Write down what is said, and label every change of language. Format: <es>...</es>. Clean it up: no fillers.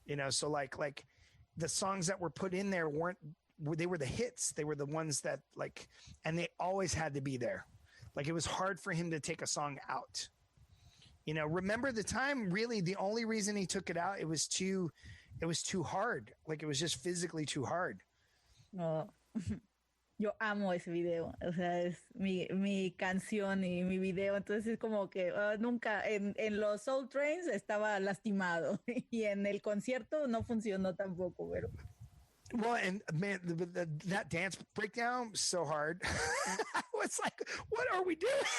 <en>So like the songs that were put in there they were the hits. They were the ones that and they always had to be there. Like it was hard for him to take a song out. You know, remember the time, really, the only reason he took it out, it was too hard. Like, it was just physically too hard. No.</en> <es>Yo amo ese video, o sea, es mi canción y mi video, entonces es como que nunca, en los Soul Trains estaba lastimado y en el concierto no funcionó tampoco, pero...</es> <en>Well, and man, that dance breakdown was so hard. I was like, what are we doing?</en>